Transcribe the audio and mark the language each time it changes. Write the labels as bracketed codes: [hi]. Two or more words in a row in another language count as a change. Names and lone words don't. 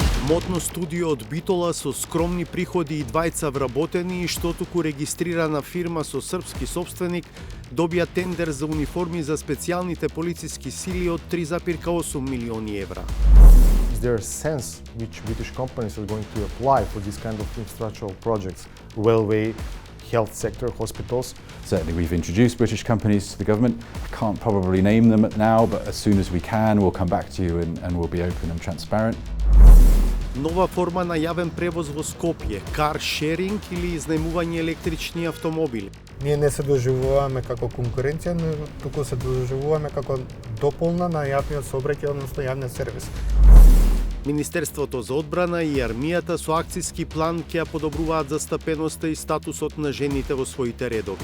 [mk] Модно студио од Битола со скромни приходи и двајца вработени, што туку регистрирана фирма со српски собственик добија тендер за униформи за специјалните полициски сили од 3,8 милиони евра. [en] Is there a sense which British companies are going to apply for this kind of infrastructural projects? Railway, health sector, hospitals? Certainly we've introduced British companies to the government. I can't probably name them now, but as soon as we can, we'll come back to you and we'll be open and transparent. [mk] Нова форма на јавен превоз во Скопје, [en] car sharing [mk] или изнајмување електрични автомобили. Ние не се доживуваме како конкуренција, но туку се доживуваме како дополна на јавниот сообраќај, односно јавниот сервис. Министерството за одбрана и армијата со акциски план ќе ја подобруваат застапеноста и статусот на жените во своите редови.